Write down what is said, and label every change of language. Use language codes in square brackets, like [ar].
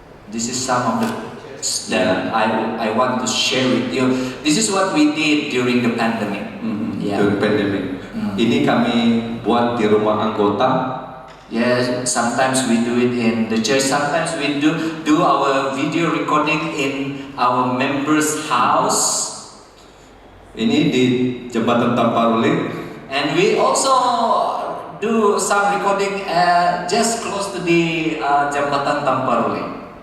[en] This is some of the that I want to share with you. This is what we did during the pandemic. During pandemic. [ms] Ini kami buat di rumah anggota. [en] Yes, sometimes we do it in the church. Sometimes we do our video recording in our members' house. [ms] Ini di Jembatan Tamparuli. [en] And we also do some recording just close to the Jembatan Tamparuli.